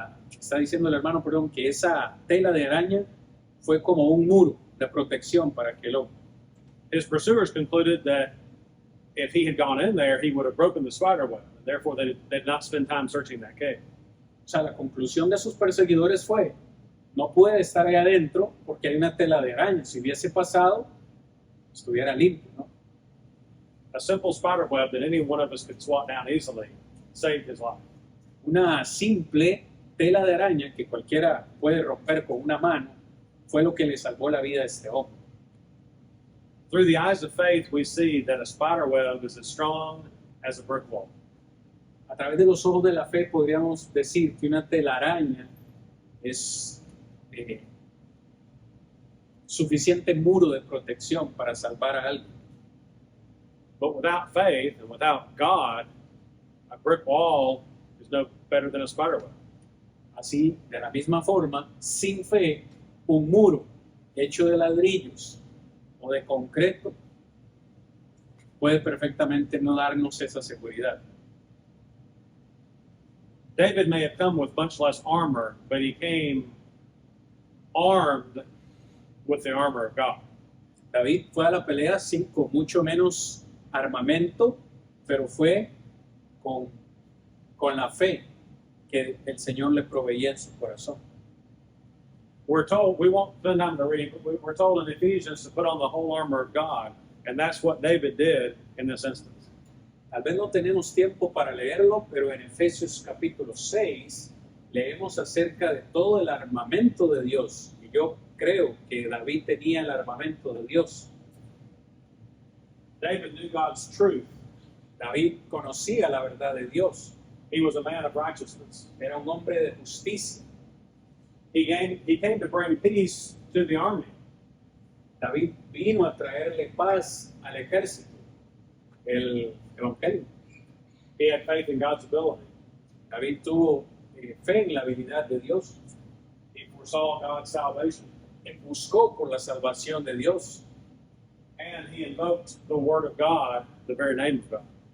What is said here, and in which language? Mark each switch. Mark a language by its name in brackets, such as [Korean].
[Spanish] Está diciendo el hermano, perdón, que esa tela de araña fue como un muro de protección para aquel hombre. [English] His pursuers concluded that if he had gone in there, he would have broken the spider web. And therefore, they did not spend time searching that cave. [Spanish] O sea, la conclusión de sus perseguidores fue, no puede estar ahí adentro porque hay una tela de araña. Si hubiese pasado, estuviera limpio, ¿no? [English] A simple spider web that any one of us could swat down easily saved his life. [Spanish] Una simple tela de araña que cualquiera puede romper con una mano fue lo que le salvó la vida a este hombre. [English] Through the eyes of faith, we see that a spider web is as strong as a brick wall. [Spanish] A través de los ojos de la fe podríamos decir que una telaraña es suficiente muro de protección para salvar a alguien. [English] But without faith and without God, a brick wall is no better than a spider web. [Spanish] Así, de la misma forma, sin fe, un muro hecho de ladrillos o de concreto puede perfectamente no darnos esa seguridad. [English] David may have come with much less armor, but he came armed with the armor of God. [Spanish] David fue a la pelea con mucho menos armamento, pero fue con la fe que el Señor le proveía en su corazón. [English] We're told, we won't spend time to read, but we're told in Ephesians to put on the whole armor of God, and that's what David did in this instance. [Spanish] Tal vez no tenemos tiempo para leerlo, pero en Efesios capítulo 6 leemos acerca de todo el armamento de Dios. Y yo creo que David tenía el armamento de Dios. [English] David knew God's truth. [Spanish] David conocía la verdad de Dios. [English] He was a man of righteousness. [Spanish] Era un hombre de justicia. [English] He came to bring peace to the army. [Spanish] David vino a traerle paz al ejército, el evangelio. [English] He had faith in God's ability. [Spanish] David tuvo fe en la habilidad de Dios. [English] He foresaw God's salvation. [Spanish] Él buscó por la salvación de Dios [English] And he invoked the word of God, the very name of God.